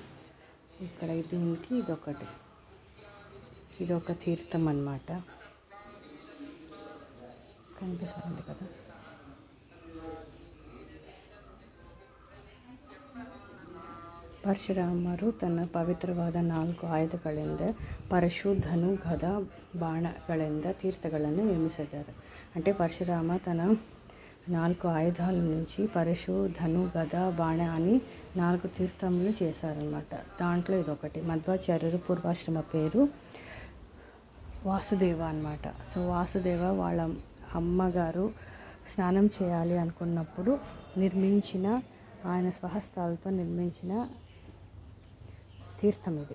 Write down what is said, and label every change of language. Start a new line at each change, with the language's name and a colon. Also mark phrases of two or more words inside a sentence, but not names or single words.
Telugu: ఇక్కడ దీనికి ఇదొక తీర్థం అన్నమాట. కనిపిస్తుంది కదా.
Kannada: ಪರಶುರಾಮರು ತನ್ನ ಪವಿತ್ರವಾದ 4 ಆಯುಧಗಳಿಂದ ಪರಶು, ಧನು, ಗದ, ಬಾಣಗಳಿಂದ ತೀರ್ಥಗಳನ್ನು ನಿರ್ಮಿಸಿದ್ದಾರೆ.
Telugu: అంటే పరశురామ తన 4 ఆయుధాల నుంచి పరశు, ధను, గద, బాణ అని 4 తీర్థములు చేశారనమాట. దాంట్లో ఇదొకటి. మధ్వాచార్యులు పూర్వాశ్రమ పేరు వాసుదేవ అన్నమాట. సో వాసుదేవ వాళ్ళ అమ్మగారు స్నానం చేయాలి అనుకున్నప్పుడు నిర్మించిన, ఆయన స్వహస్తాలతో నిర్మించిన తీర్థం ఇది.